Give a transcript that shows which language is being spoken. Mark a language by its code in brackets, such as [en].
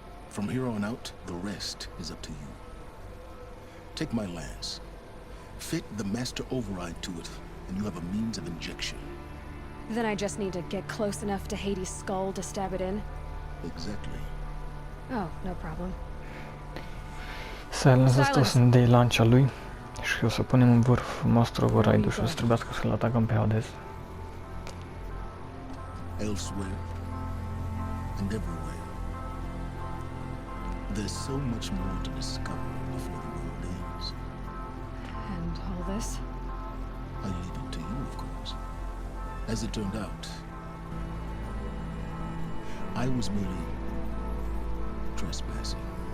[en] From here on out, the rest is up to you. Take my lance. Fit the master override to it, and you have a means of injection. Then I just need to get close enough to Hades' skull to stab it in? Exactly. Oh, no problem. [ro] Silence asta o să ne dea lancia lui și o să punem în vârf master override-ul și o să trebuiască să-l atacăm pe Hades. [en] Elsewhere and everywhere. There's so much more to discover before the world ends. And all this? I leave it to you, of course. As it turned out, I was merely trespassing.